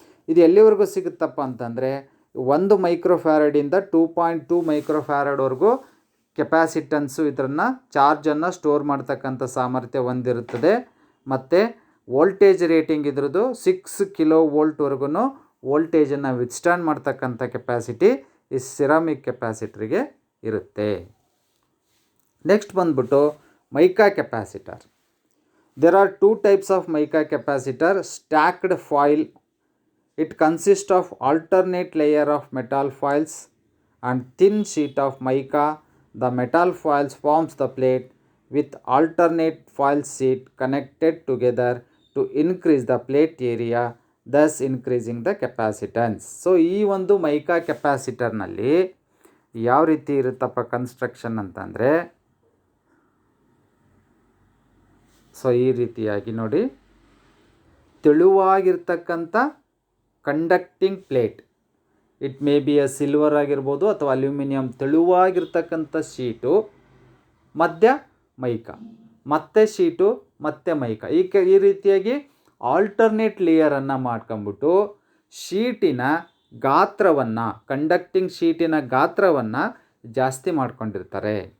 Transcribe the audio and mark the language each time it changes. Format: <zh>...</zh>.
<kn>ಇದು ಎಲ್ಲಿವರೆಗೂ ಸಿಗುತ್ತಪ್ಪ ಅಂತಂದರೆ, 1 ಮೈಕ್ರೋಫ್ಯಾರಡಿಂದ 2.2 ಮೈಕ್ರೋಫ್ಯಾರಡ್ವರೆಗೂ ಕೆಪಾಸಿಟೆನ್ಸು ಇದನ್ನು ಚಾರ್ಜನ್ನು ಸ್ಟೋರ್ ಮಾಡ್ತಕ್ಕಂಥ ಸಾಮರ್ಥ್ಯ ಹೊಂದಿರುತ್ತದೆ. ಮತ್ತು ವೋಲ್ಟೇಜ್ ರೇಟಿಂಗ್ ಇದ್ರದ್ದು 6 ಕಿಲೋ ವೋಲ್ಟ್ವರೆಗೂ ವೋಲ್ಟೇಜನ್ನು ವಿತ್ಸ್ಟ್ಯಾಂಡ್ ಮಾಡ್ತಕ್ಕಂಥ ಕೆಪಾಸಿಟಿ ಈ ಸಿರಾಮಿಕ್ ಕೆಪಾಸಿಟ್ರಿಗೆ ಇರುತ್ತೆ. ನೆಕ್ಸ್ಟ್ ಬಂದ್ಬಿಟ್ಟು mica capacitor.</kn> <en>There are 2 types of mica capacitor. Stacked foil. It consists of alternate layer of metal foils and thin sheet of mica. The metal foils forms the plate with alternate foil sheet connected together to increase the plate area, thus increasing the capacitance.</en> <kn>So ಈ ಒಂದು mica ಕೆಪಾಸಿಟರ್ನಲ್ಲಿ ಯಾವ ರೀತಿ ಇರುತ್ತಪ್ಪ construction ಅಂತಂದರೆ, so ಈ ರೀತಿಯಾಗಿ ನೋಡಿ, ತೆಳುವಾಗಿರ್ತಕ್ಕಂಥ conducting plate,</kn> <en>it may be a</en> <kn>silver ಆಗಿರ್ಬೋದು ಅಥವಾ ಅಲ್ಯೂಮಿನಿಯಂ, ತೆಳುವಾಗಿರ್ತಕ್ಕಂಥ ಶೀಟು, ಮಧ್ಯ ಮೈಕಾ, ಮತ್ತೆ ಶೀಟು, ಮತ್ತೆ ಮೈಕಾ, ಈ ರೀತಿಯಾಗಿ ಆಲ್ಟರ್ನೇಟ್ ಲೇಯರನ್ನು ಮಾಡ್ಕೊಂಬಿಟ್ಟು ಶೀಟಿನ ಗಾತ್ರವನ್ನು, ಕಂಡಕ್ಟಿಂಗ್ ಶೀಟಿನ ಗಾತ್ರವನ್ನು ಜಾಸ್ತಿ ಮಾಡ್ಕೊಂಡಿರ್ತಾರೆ.</kn>